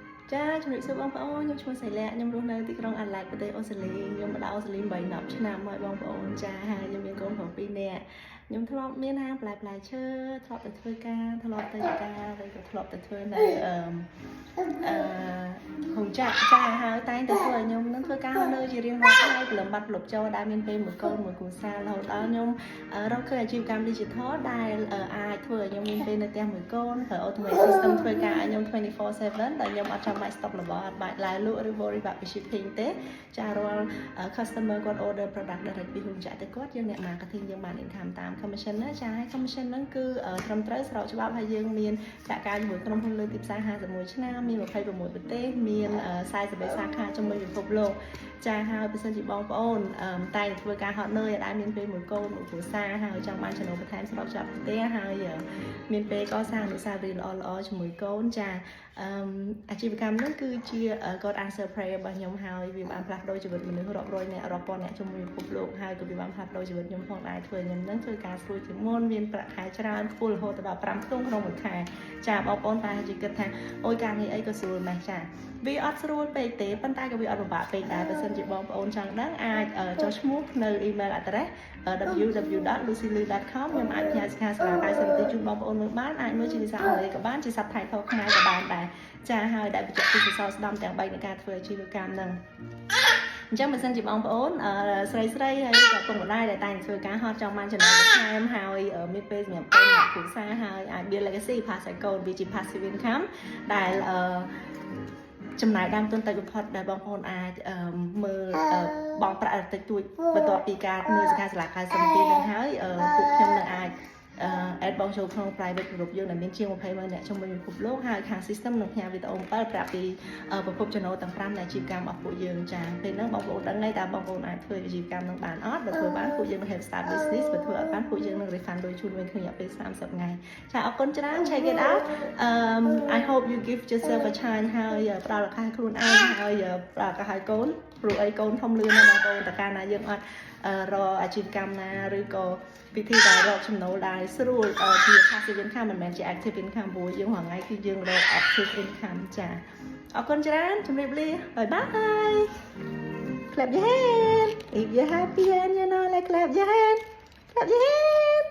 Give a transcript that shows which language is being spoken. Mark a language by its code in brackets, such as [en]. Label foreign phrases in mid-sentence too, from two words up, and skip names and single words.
[km] ចាជំរាបសួរបងប្អូនខ្ញុំឈ្មោះសៃលាខ្ញុំរស់នៅទីក្រុងអាឡែតប្រទេសអូស្ត្រាលីខ្ញុំមកដល់អូស្ត្រាលី8-10ឆ្នាំហើយបងប្អូនចាហើយខ្ញុំមានកូនប្រុស2នាក់ខ្ញុំធ្លាប់មានហាងផ្លែឈើធ្លាប់ទៅធ្វើការធ្លាប់ទៅការហើយក៏ធ្លាប់ទៅធ្វើនៅហុងចាក់ចាហើយតែងតែធ្វើឲ្យខ្ញុំនឹងធ្វើការនៅជារៀងរាល់ថ្ងៃព្រលឹមបាត់ព្រលប់ចូលដែលមាន ពេលមួយកូនមួយគ្រួសាររហូតដល់ខ្ញុំរកឃើញអាជីវកម្ម digital ដែលអាចធ្វើឲ្យខ្ញុំមានពេលនៅផ្ទះមួយកូនហើយ [en] automate system [km] ធ្វើការឲ្យខ្ញុំ 24/7 ដែលខ្ញុំអត់ចាំបាច់ stop របស់អត់បាច់ឡាយលក់ឬ worry បាក់ពី shipping ទេចារាល់ customer គាត់ [en] order product direct [km] ពីហុងចាក់ទៅគាត់ យើងអ្នក marketing យើងបាន income តាម commission ណាចាហើយ commission ហ្នឹងគឺត្រឹមត្រូវស្របច្បាប់ហើយយើងមានសហការជាមួយក្រុមហ៊ុនលើទីផ្សារ51ឆ្នាំមាន26ប្រទេសមាន43សាខាជំនួយពិភពលោក ចាហើយបើសិនជាបងប្អូនតែធ្វើការហត់នឿយដែលមានពេលមួយកូនមួយគ្រួសារហើយចង់បានចំណូលបន្ថែមស្របច្បាប់ផ្ទះហើយមានពេលកសាងអ នុស្សាវរីយ៍ល្អៗជាមួយកូនចាអាជីវកម្មនេះគឺជា [en] God answer prayer [km] របស់ខ្ញុំហើយវាបានផ្លាស់ប្ដូរជីវិតមនុស្សរាប់រយអ្នករាប់ពាន់អ្នកជំនួយពិភពលោកហើយក៏វាបានផ្លាស់ប្ដូរជីវិតខ្ញុំផងដែរធ្វើខ្ញុំនឹងធ្វើការស្រួលជាងមុនមានប្រាក់ខែច្រើនខ្ពស់រហូតដល់5ខ្ទង់ក្នុងមួយខែចាបងប្អូនតែជាគិតថាអូយការងារអីក៏ស្រួលម៉េះចាវាអត់ស្រួលពេកទេប៉ុន្តែក៏វាអត់ពិបាកពេកដែរបើសិនជាបងប្អូនចង់ដឹងអាចចុះឈ្មោះនៅ [en] email address [km] www.lucylu.com ខ្ញុំអាចផ្ញើសិក្ខាសាលា90នាទីជូនបងប្អូនមើលបានអាចមើលជាភាសាអង់គ្លេសក៏បានជា subtitle ខ្មែរក៏បានដែរចាហើយដែលបញ្ជាក់ពីសរសរស្ដំទាំង3នៃការធ្វើអាជីវកម្មហ្នឹងអញ្ចឹងបើសិនជាបងប្អូនស្រីហើយក៏ ពុកម្ដាយដែលតែងធ្វើការហត់ចង់បានចំណូលបន្ថែមហើយមានពេលសម្រាប់កូនអ្នកគ្រួសារហើយអាច [en] build legacy pass [km] ឲ្យកូនវាជា [en] passive income [km] ដែលចំណាយដើមទុនតិច បំផុតដែលបងប្អូនអាចមើលបងប្រាក់តិចតួចបន្ទាប់ពីការមើលសិក្ខាសាលា90នាទីនឹងហើយពួកខ្ញុំនឹងអាចadd បងចូលក្នុង [en] private group [km] យើងដែលមានជាង20ម៉ឺនអ្នកជំនួយពិភពលោកហើយខាង system នឹងផ្ញើវីដេអូ7ប្រាប់ពីប្រភពចំណូលទាំង5នៃអាជីវកម្មរបស់ពួកយើងចាពេលហ្នឹងបងប្អូនដឹងហើយតើបងប្អូនអាចធ្វើអាជីវកម្មនឹងបានអត់បើធ្វើបានពួកយើងនឹង [en] help start business [km] បើធ្វើអត់បានពួកយើងនឹង refund ដូចជូនវិញក្នុងរយៈពេល30ថ្ងៃចាអរគុណច្រើន [en] check it out I hope you give yourself a chance [km] ហើយផ្ដល់ឱកាសខ្លួនឯងហើយផ្ដល់ឱកាសឲ្យកូនព្រោះអីកូនធំលឿនណាស់បងប្អូនតើកាលណាយើងអត់រកអាជីវកម្មណាឬក៏វិធីដែលរកចំណូលដែលស្រួលជា [en] passive income [km] មិនមែនជា [en] active income [km] ព្រោះយើងរាល់ថ្ងៃគឺយើងរក [en] active income [km] ចាអរគុណច្រើនជម្រាបលា [en] bye bye clap your hand if you're happy and you know like clap your hand